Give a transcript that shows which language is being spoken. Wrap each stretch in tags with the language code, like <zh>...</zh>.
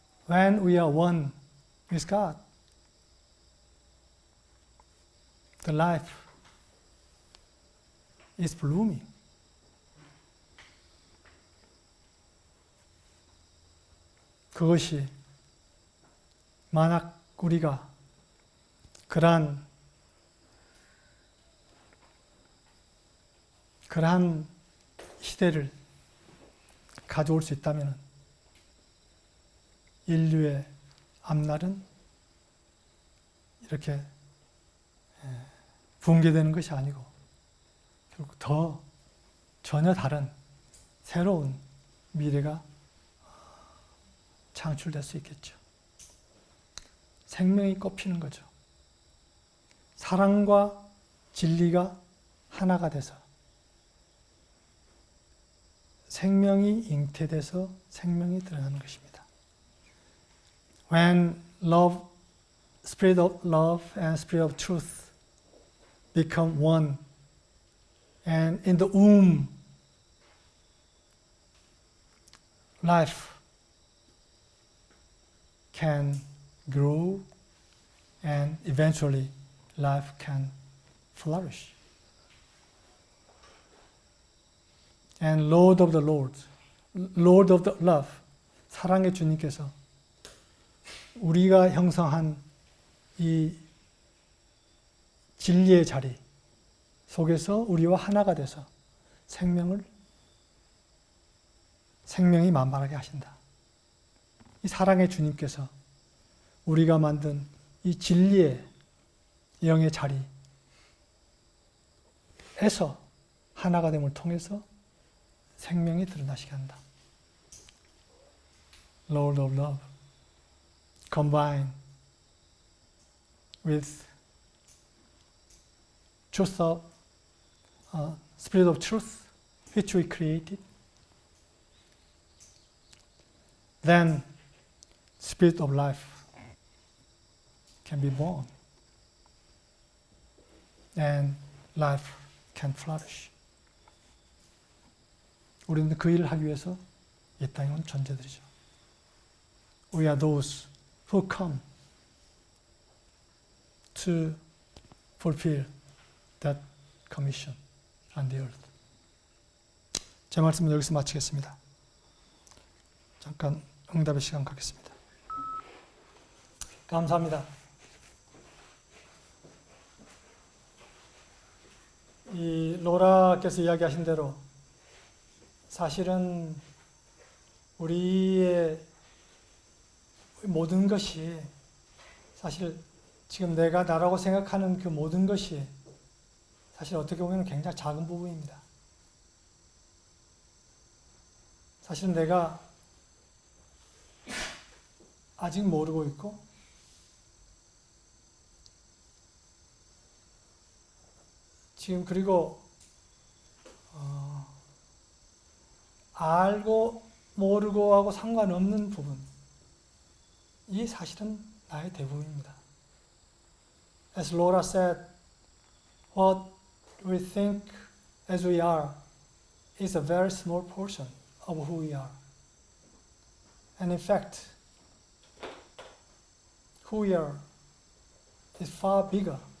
<en>When we are one with God, the life is blooming.</en> <ko>그것이 만약 우리가 그러한 시대를 가져올 수 있다면 인류의 앞날은 이렇게 붕괴되는 것이 아니고 결국 더 전혀 다른 새로운 미래가 창출될 수 있겠죠. 생명이 꽃피는 거죠. 사랑과 진리가 하나가 돼서 생명이 잉태돼서 생명이 드러나는 것입니다.</ko> <en>When love, spirit of love and spirit of truth become one, and in the womb, life can grow, and eventually life can flourish. And Lord of the Lord, Lord of the Love,</en> <ko>사랑의 주님께서 우리가 형성한 이 진리의 자리 속에서 우리와 하나가 돼서 생명이 만발하게 하신다. 이 사랑의 주님께서 우리가 만든 이 진리의 영의 자리에서 하나가 됨을 통해서 생명이 드러나시게 한다.</ko> <en>Lord of Love, combined with truth of Spirit of Truth, which we created, then Spirit of Life can be born, and life can flourish.</en> <ko>우리는 그 일을 하기 위해서 이 땅에 온 존재들이죠.</ko> <en>We are those who come to fulfill that commission on the earth.</en> <ko>제 말씀은 여기서 마치겠습니다. 잠깐 응답의 시간 갖겠습니다. 감사합니다. 이 로라께서 이야기하신 대로 사실은 우리의 모든 것이 사실 지금 내가 나라고 생각하는 그 모든 것이 사실 어떻게 보면 굉장히 작은 부분입니다. 사실은 내가 아직 모르고 있고 지금 그리고 알고 모르고 하고 상관없는 부분, 이 사실은 나의 대부분입니다.</ko> <en>As Laura said, what we think as we are is a very small portion of who we are. And in fact, who we are is far bigger.</en>